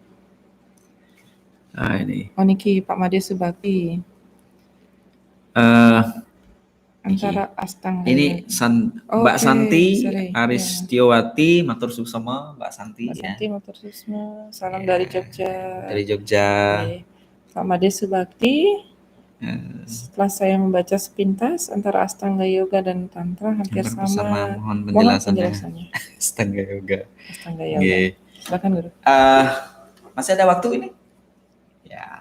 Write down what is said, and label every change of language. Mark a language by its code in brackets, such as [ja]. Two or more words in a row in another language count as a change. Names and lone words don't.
[id] Ini. Oh niki Pak Made Subakti. Antara Astang ini Mbak Oke, Santi sorry. Aristiowati, [ban] matur suksema [id] Mbak Santi Mbak ya. [ban] Santi matur susma, salam [id] Ya, dari Jogja. Dari Jogja. Oke. Pak Made Subakti. Setelah saya membaca sepintas antara Astanga Yoga dan Tantra hampir sama. Mohon Mohon penjelasannya. Astanga Yoga. Astanga Yoga. Silakan Guru. Masih ada waktu ini? Ya.